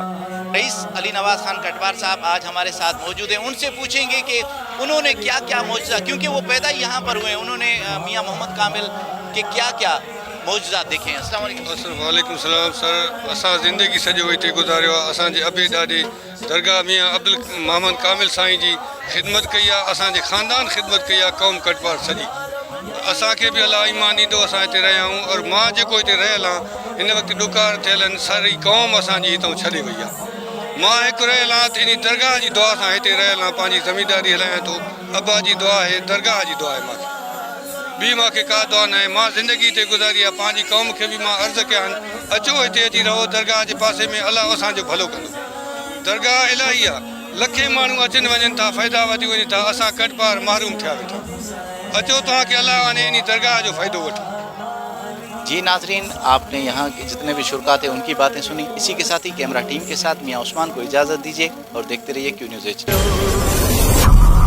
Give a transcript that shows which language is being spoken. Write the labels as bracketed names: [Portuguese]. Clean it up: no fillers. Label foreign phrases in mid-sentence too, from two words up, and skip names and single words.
[Urdu] رئیس علی نواز خان کٹوار صاحب آج ہمارے ساتھ موجود ہیں، ان سے پوچھیں گے کہ انہوں نے کیا کیا معجزہ، کیونکہ وہ پیدا ہی یہاں پر ہوئے ہیں، انہوں نے میاں محمد کامل کے کیا کیا معجزات دیکھے ہیں۔ [Arabic] السلام علیکم۔ وعلیکم السلام [Sindhi] سر، اساں زندگی سجو ہتے گزاریو ہے۔ اساں جے ابے ڈاڈے درگاہ میاں عبد محمد کامل سائیں جی خدمت کئی ہے، اساں جے خاندان خدمت کئی ہے، قوم کٹوار سجی۔ اساں کے بھی اللہ ایمان ॾींदो، اساں हिते रहिया आहियूं और मां जेको हिते रहियल आहियां हिन वक़्तु ॾुकार थियल आहिनि, सारी क़ौम असांजी हितां छॾे वई आहे। मां हिकु रहियल आहियां त इन दरगाह जी दुआ सां हिते रहियल आहियां, पंहिंजी ज़मीदारी हलायां थो। अब्बा जी दुआ आहे, दरगाह जी दुआ आहे मूंखे, ॿी मूंखे का दुआ न आहे। मां ज़िंदगी हिते गुज़ारी आहे, पंहिंजी क़ौम खे बि मां अर्ज़ु कया आहिनि अचो हिते अची रहो, दरगाह जे पासे में अलाह असांजो भलो कंदो। दरगाह इलाही आहे, लखे माण्हू अचनि वञनि था, फ़ाइदा वठी वञनि था, असां कटपार महरूम थिया वेठा। अचो तव्हांखे अलाह वञे इन दरगाह जो फ़ाइदो वठो। [Urdu] جی ناظرین، آپ نے یہاں کے جتنے بھی شرکاء تھے ان کی باتیں سنی. اسی کے ساتھ ہی کیمرہ ٹیم کے ساتھ میاں عثمان کو اجازت دیجیے اور دیکھتے رہیے کیو نیوز HD.